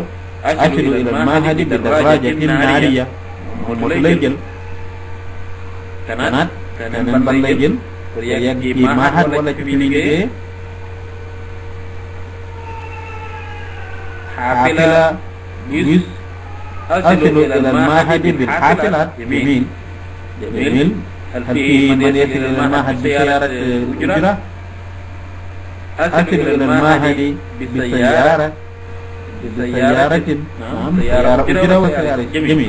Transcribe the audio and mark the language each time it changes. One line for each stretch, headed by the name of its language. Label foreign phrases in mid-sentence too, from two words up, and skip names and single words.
Arabic: أصل إلى المعهد بالدراجة النارية
Wolof: moto lay jël. kanaat keneen ban lay jël pour yegg ci maahad wala ci fi liggéeyee.
Arabic: xaafila bus أصل إلى المعهد بالحافلة. جميل. جميل. هل في من يصل إلى المعهد بسيارة أجرة؟ أصل إلى المعهد بسيارة. نعم، سيارة أجرة وسيارة. جميل.